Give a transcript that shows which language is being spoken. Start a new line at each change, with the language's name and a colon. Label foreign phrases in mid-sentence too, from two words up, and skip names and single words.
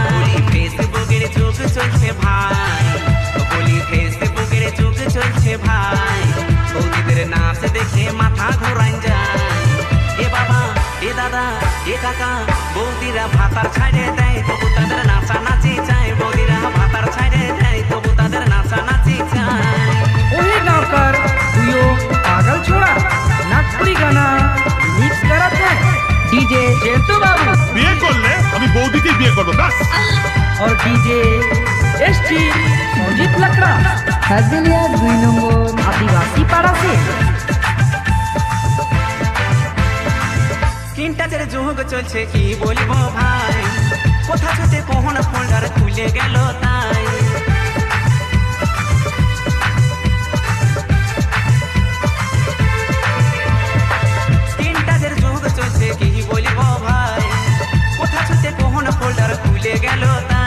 Bangla: বলি ফেসবুকের যুগ চলছে ভাই, বলি ফেসবুকের যুগ চলছে ভাই, বৌদিদের নাচ দেখে মাথা ঘোরান যায়। এ বাবা, এ দাদা, এ কাকা, বৌদিরা ভাতার ছাড়ে দেয়, তবু তাদের নাচানাচি চায়। বৌদিরা ভাতার ছাড়ে দেয়, তবু তাদের নাচানাচি চায়।
Sadri: ओहे गाँवकर हुयो पागल छोड़ा नागपुरी गाना मिक्स करत है डीजे जेंटू बाबू
Bangla: বিয়ে করলে আমি বৌদিকে বিয়ে করবো ব্যাস।
Hindi: और डीजे एसटी संजीत लकड़ा खगलिया 2 नंबर आदिवासी पाड़ा से
Bangla: স্ক্রিন টাচের যুগ চলছে কি বলবো ভাই, কোথা ছুটে কোন ফোল্ডার খুলে গেল তাই। স্ক্রিন টাচের যুগ চলছে কি বলবো ভাই, কোথা ছুটে কোন ফোল্ডার খুলে গেল তাই।